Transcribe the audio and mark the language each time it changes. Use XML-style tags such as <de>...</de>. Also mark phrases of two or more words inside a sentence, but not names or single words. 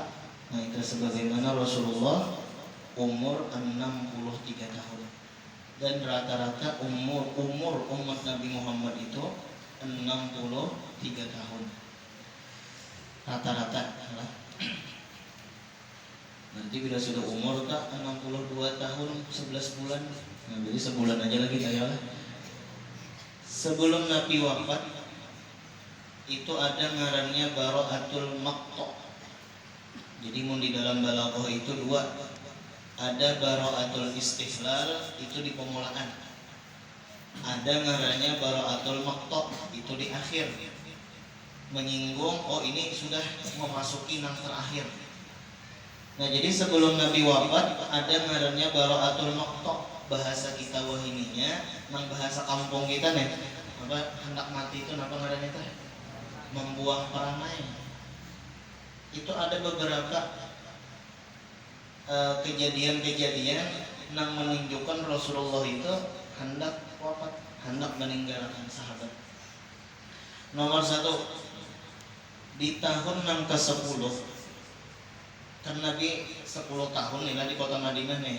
<bjn>Nah itu sebagaimana Rasulullah umur 63 tahun. Dan rata-rata umur umat Nabi Muhammad itu 63 tahun. Rata-rata. Nanti bila sudah umur tak 62 tahun 11 bulan. Nah, jadi sebulan aja lagi lah. Sebelum Nabi wafat itu ada ngarannya</bjn> <ar>Bara'atul Maqta'.</ar> <bjn>Jadi mun di dalam balaghah itu dua. Ada</bjn> <ar>Bara'atul Istihlal,</ar> <bjn>itu di pemulaan. Ada ngarannya</bjn> <ar>Bara'atul Maqta',</ar> <bjn>itu di akhir. Menyinggung oh ini sudah memasuki nang terakhir. Nah jadi sebelum Nabi wafat ada ngarannya</bjn> <ar>Bara'atul Maqta'.</ar> <bjn>Bahasa kita wahininya, nang bahasa kampung kita nih, apa hendak mati itu apa ngarannya teh? Membuang perangai. Itu ada beberapa kejadian-kejadian yang menunjukkan Rasulullah itu hendak wafat, hendak meninggalkan sahabat. Nomor satu, di tahun yang ke-10, kan Nabi 10 tahun nih di kota Madinah nih.</bjn>